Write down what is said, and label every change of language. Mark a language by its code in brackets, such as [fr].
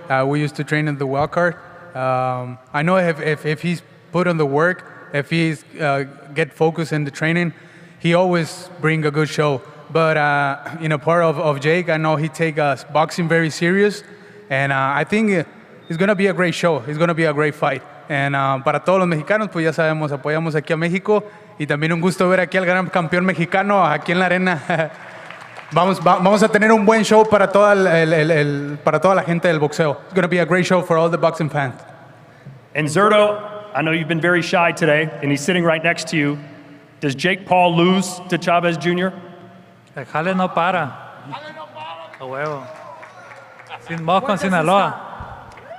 [en] We used to train in the wild card. I know if he's put on the work, if he's get focused in the training, he always bring a good show. But part of Jake, I know he take boxing very serious, and I think it's going to be a great show. It's going to be a great fight. [es] And para todos los mexicanos, pues ya sabemos, apoyamos aquí a México, y también un gusto ver aquí al gran campeón mexicano aquí en la arena. Vamos a tener un buen show para toda la gente del boxeo. [en] It's going to be a great show for all the boxing fans. And Zurdo, I know you've been very shy today, and he's sitting right next to you. Does Jake Paul lose to Chavez Jr.? [es] El jale no para. A huevo. Sin moco en Sinaloa.